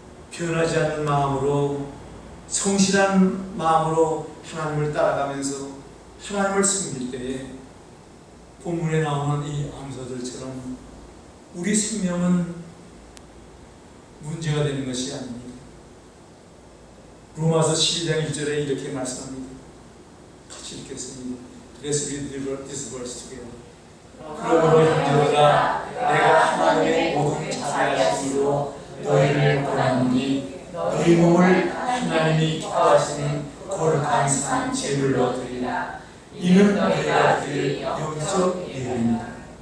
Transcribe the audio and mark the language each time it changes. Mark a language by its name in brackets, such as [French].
[Korean] 변하지 않는 마음으로, 성실한 마음으로 하나님을 따라가면서 하나님을 섬길 때에 본문에 나오는 이 암소들처럼 우리 생명은 문제가 되는 것이 아닙니다. 로마서 12장 1절에 이렇게 말씀합니다. 같이 읽겠습니다. [English] Let's read this verse together. [Korean] 그러므로 형제들아, 내가 하나님의 모든 자비하심으로 너희를 권하노니 너희 몸을 하나님이 기뻐하시는 거룩한 산 제물로 드리라. 이는 너희가 드릴 영적 예배입니다.